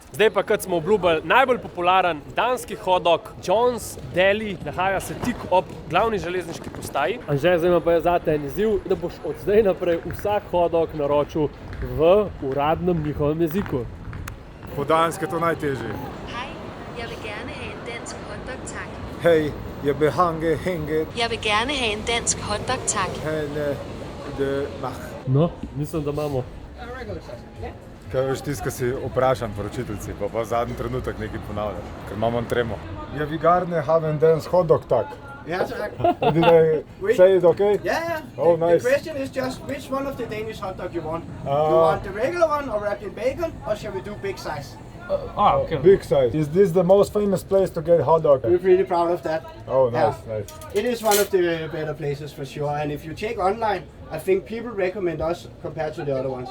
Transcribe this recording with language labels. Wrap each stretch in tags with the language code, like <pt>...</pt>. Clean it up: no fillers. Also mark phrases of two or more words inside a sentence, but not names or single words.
<sl>Zdaj pa, kot smo obljubili, najbolj popularen danski</sl> <en>hot dog</en> <sl>John's Deli. Nahaja se tik ob glavni železniški postaji. Anže, zdaj ima pa je zate en izziv, da boš od zdaj naprej vsak</sl> <en>hot dog</en> <sl>naročil v uradnem njihovem jeziku. Po danske je to najtežje.</sl> <da>Hej, jeg vil gerne have en dansk hotdog, tak. Hej, je behange, henge, Jeg vil gerne have en dansk hotdog, tak. hene, de, mach.</da> <sl>No, mislim, da imamo. Kaj veš, tisto, si vprašam poročiteljci, pa zadnji trenutek nekaj ponavljam, ker imamo tremo.</sl> <da>Je vigarne have en dance hot dog tak?</da> <en>Yeah, tak. Did I say it okay? Yeah. Oh, nice. The question is just which one of the Danish hot dog you want. You Uh, want the regular one or wrapped in bacon, or shall we do big size? Okay. Big size. Is this the most famous place to get hot dog? We're really proud of that. Oh, nice, Yeah. nice. It is one of the better places for sure, and if you check online, I think people recommend us compared to the other ones.</en>